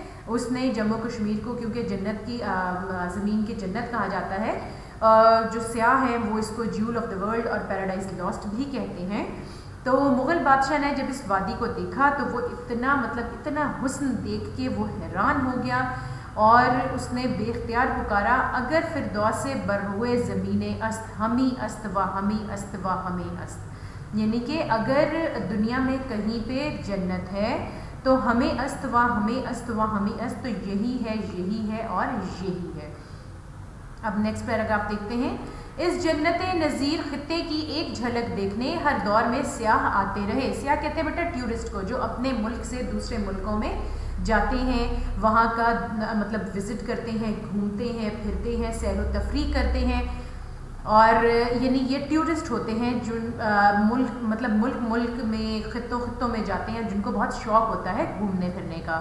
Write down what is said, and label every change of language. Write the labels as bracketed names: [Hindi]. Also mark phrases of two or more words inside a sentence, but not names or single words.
[Urdu] اس نے جموں کشمیر کو کیونکہ جنت کی زمین کی جنت کہا جاتا ہے، جو سیاح ہیں وہ اس کو [English] jewel of the world [Urdu] اور [English] paradise lost [Urdu] بھی کہتے ہیں۔ تو مغل بادشاہ نے جب اس وادی کو دیکھا تو وہ اتنا حسن دیکھ کے وہ حیران ہو گیا، اور اس نے بے اختیار پکارا، [Persian] اگر فردوس بروئے زمین است ہمی است و ہمی است و ہمیں است، [Urdu] یعنی کہ اگر دنیا میں کہیں پہ جنت ہے تو [Persian] ہمیں است و ہمیں است و ہمیں است، [Urdu] تو یہی ہے اور یہی ہے۔ اب [English] next paragraph [Urdu] دیکھتے ہیں۔ اس جنت نظیر خطے کی ایک جھلک دیکھنے ہر دور میں سیاح آتے رہے۔ سیاح کہتے ہیں بیٹا ٹورسٹ کو، جو اپنے ملک سے دوسرے ملکوں میں جاتے ہیں، وہاں کا مطلب وزٹ کرتے ہیں، گھومتے ہیں، پھرتے ہیں، سیر و تفریح کرتے ہیں، اور یعنی یہ ٹورسٹ ہوتے ہیں جو ملک میں خطوں میں جاتے ہیں، جن کو بہت شوق ہوتا ہے گھومنے پھرنے کا۔